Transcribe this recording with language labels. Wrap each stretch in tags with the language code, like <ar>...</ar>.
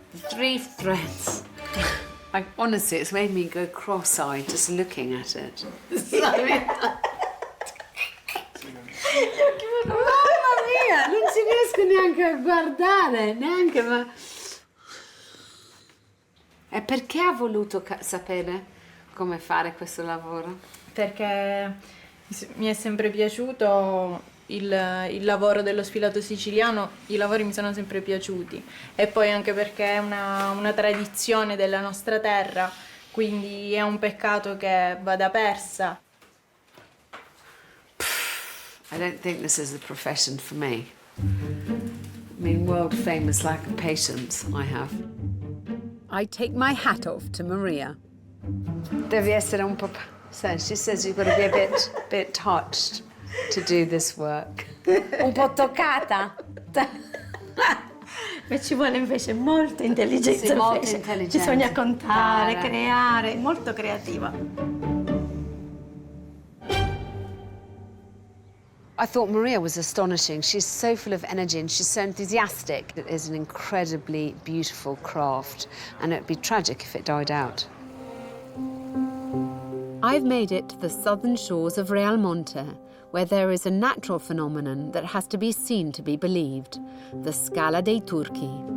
<en>3 threads. Like, honestly, it's made me go cross-eyed just looking at it.</en> <it>Mamma mia, non ci riesco neanche a guardare, neanche, ma... E perché ha voluto sapere come fare questo lavoro? Perché mi è sempre piaciuto il lavoro dello sfilato siciliano, i lavori mi sono sempre piaciuti e poi anche perché è una tradizione della nostra terra, quindi è un peccato che vada persa.</it> <en>I don't think this is the profession for me. I mean, world famous lack of patience I have. I take my hat off to Maria.</en> <it>Devi essere un po'...</it> <en>So she says you've got to be a bit touched to do this work.</en> <it>Un po' toccata. Ma ci vuole invece molta intelligenza. Sì, molta intelligenza. Bisogna contare, creare, molto creativa.</it> <en>I thought Maria was astonishing. She's so full of energy and she's so enthusiastic. It is an incredibly beautiful craft and it'd be tragic if it died out. I've made it to the southern shores of Real Monte, where there is a natural phenomenon that has to be seen to be believed, the Scala dei Turchi.</en>